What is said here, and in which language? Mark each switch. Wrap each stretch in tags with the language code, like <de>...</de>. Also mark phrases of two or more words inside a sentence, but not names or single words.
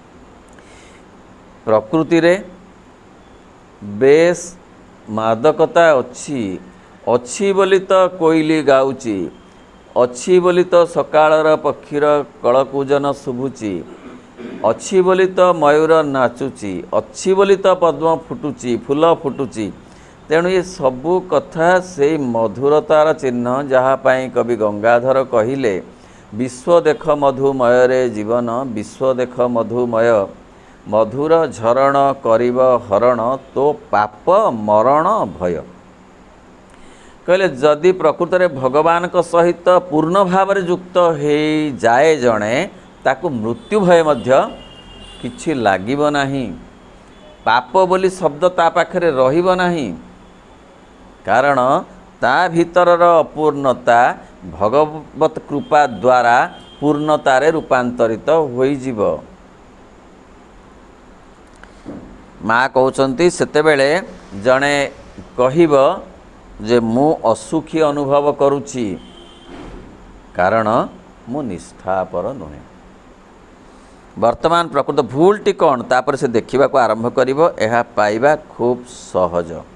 <or>ପ୍ରକୃତି ରେ ବେଶ ମାଦକତା ଅଛି ବୋଲି ତ କୋଇଲି ଗାଉଛି ଅଛି ବୋଲି ତ ସକାଳର ପକ୍ଷୀର କଳକୂଜନ ଶୁଭୁଛି ଅଛି ବୋଲି ତ ମୟୂର ନାଚୁଛି ଅଛି ବୋଲି ତ ପଦ୍ମ ଫୁଟୁଛି ଫୁଲ ଫୁଟୁଛି। ତେଣୁ ଏ ସବୁ କଥା ସେ ମଧୁରତାର ଚିହ୍ନ ଯାହା ପାଇଁ କବି ଗଙ୍ଗାଧର କହିଲେ ବିଶ୍ୱ ଦେଖ ମଧୁମୟ ରେ ଜୀବନ ବିଶ୍ୱ ଦେଖ ମଧୁମୟ ମଧୁର ଝରଣ କରିବ ହରଣ ତୋ ପାପ ମରଣ ଭୟ। କହିଲେ ଯଦି ପ୍ରକୃତ ରେ ଭଗବାନ କୁ ସହିତ ପୂର୍ଣ୍ଣ ଭାବ ରେ ଯୁକ୍ତ ହୋଇ ଯାଏ ଜଣେ ତାକୁ ମୃତ୍ୟୁ ଭୟ ମଧ୍ୟ କିଛି ଲାଗିବ ନାହିଁ। ପାପ ବୋଲି ଶବ୍ଦ ତା ପାଖରେ ରହିବ ନାହିଁ କାରଣ ତା ଭିତରର ଅପୂର୍ଣ୍ଣତା ଭଗବତ କୃପା ଦ୍ୱାରା ପୂର୍ଣ୍ଣତାରେ ରୂପାନ୍ତରିତ ହୋଇ ଯିବ। ମା କହୁଛନ୍ତି ସେତେବେଳେ ଜଣେ କହିବ ଯେ ମୁଁ ଅସୁଖୀ ଅନୁଭବ କରୁଛି କାରଣ ମୁଁ ନିଷ୍ଠାପର ନୁହେଁ। ବର୍ତ୍ତମାନ ପ୍ରକୃତ ଭୁଲଟି କଉଣ ତାପର ସେ ଦେଖା କୁ ଆରମ୍ଭ କରିବା ଏହା ପାଇବା ଖୁବ ସହଜ।</or>